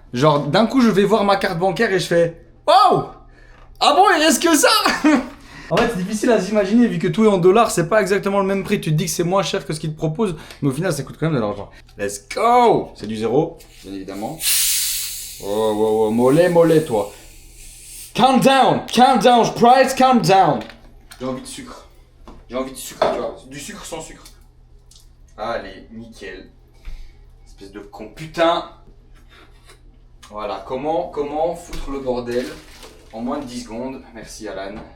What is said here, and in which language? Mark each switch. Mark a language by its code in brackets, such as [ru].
[fr] Genre, d'un coup, je vais voir ma carte bancaire et je fais wow! Ah bon, il reste que ça? En fait, c'est difficile à s'imaginer vu que tout est en dollars, c'est pas exactement le même prix. Tu te dis que c'est moins cher que ce qu'ils te proposent, mais au final, ça coûte quand même de l'argent. [en] Let's go! [fr] C'est du zéro, bien évidemment. Oh, mollet, toi. [en] Calm down, Price, calm down. [fr] J'ai envie de sucre. J'ai envie de sucre, tu vois. Du sucre sans sucre. Allez, nickel. Espèce de con putain. Voilà, comment foutre le bordel en moins de 10 secondes. Merci Alan.